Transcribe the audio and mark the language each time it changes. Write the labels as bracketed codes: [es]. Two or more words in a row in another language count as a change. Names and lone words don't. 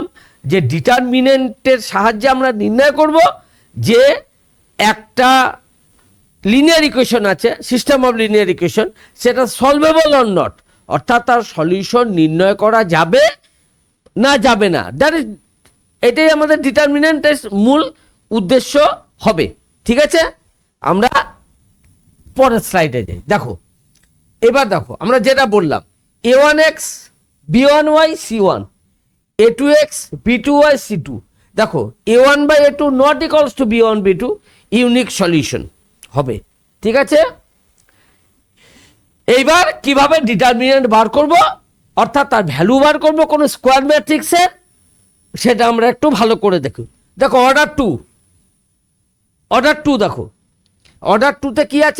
[bn] যে ডিটারমিনেন্টের সাহায্যে আমরা নির্ণয় করব যে একটা [en] linear equation [bn] আছে, [en] system of linear equation, [bn] সেটা [en] solvable or not, [bn] অর্থাৎ তার সলিউশন নির্ণয় করা যাবে না যাবে না। [en] that is, [bn] এটাই আমাদের ডিটারমিনেন্টের মূল উদ্দেশ্য হবে, ঠিক আছে? আমরা পরের স্লাইডে যাই। দেখো এবার দেখো আমরা যেটা বললাম, a1x b1y c1, a2x b2y c2, দেখো a1 বাই a2 [en] not equals to [bn] b1 b2, [en] unique solution [bn] হবে, ঠিক আছে? এইবার কিভাবে ডিটারমিনেন্ট বার করব, অর্থাৎ তার ভ্যালু বার করব কোনো [en] square matrix's, [bn] সেটা আমরা একটু ভালো করে দেখি। দেখো [en] order two, [bn] দেখো [en] order two-te [bn] কি আছে?